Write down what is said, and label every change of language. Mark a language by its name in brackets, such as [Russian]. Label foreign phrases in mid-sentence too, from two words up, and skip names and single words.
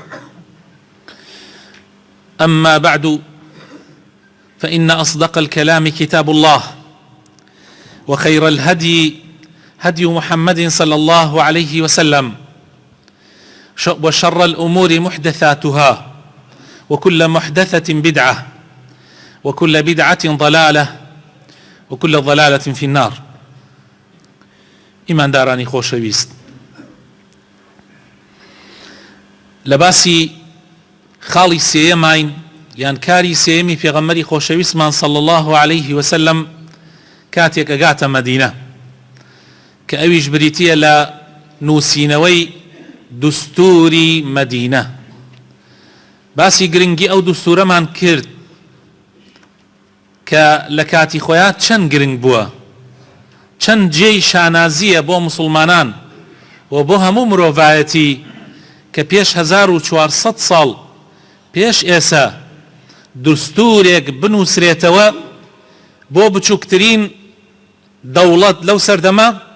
[Arabic] أما بعد، فإن أصدق الكلام كتاب الله، وخير الهدي هدي محمد صلى الله عليه وسلم، وشر الأمور محدثاتها، وكل محدثة بدعة، وكل بدعة ضلالة، وكل ضلالة في النار. [Central Kurdish] إيمان داراني خۆشەویست، لباسي خاڵی سێیەمین یان کاری سێیەمی پێغەمبەری خۆشەویستمان [Arabic] صلى الله عليه وسلم [Central Kurdish] کاتێک ئەگاتە مەدینە، کە ئەویش بریتیە لە نووسینەوەی دستوری مەدینە. باسی گرنگی ئەو دستورەمان کرد کە لە کاتی خۆیان چەند گرنگ بووە، چەند جێی شانازیە بۆ مسلمانان و بۆ هەموو مرۆڤایەتی کە پێش 1400 ساڵ پێش ئێسا دستورێک بنووسرێتەوە بۆ بچووکترین دەوڵەت لەو سەردەما.